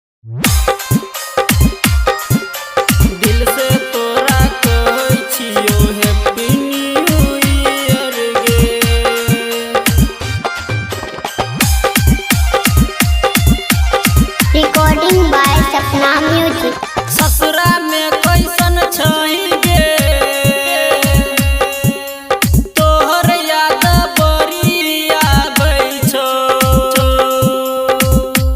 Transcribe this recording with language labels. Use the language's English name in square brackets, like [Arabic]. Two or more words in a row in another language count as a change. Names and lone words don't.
[Maithili] दिल से तोरा कहै छियो [English] Happy New Year [Maithili] गे। [English] Recording by Sapna Music. [Maithili] ससुरा में कैसन छही गे, तोहर याद बड़ी आबै छौ।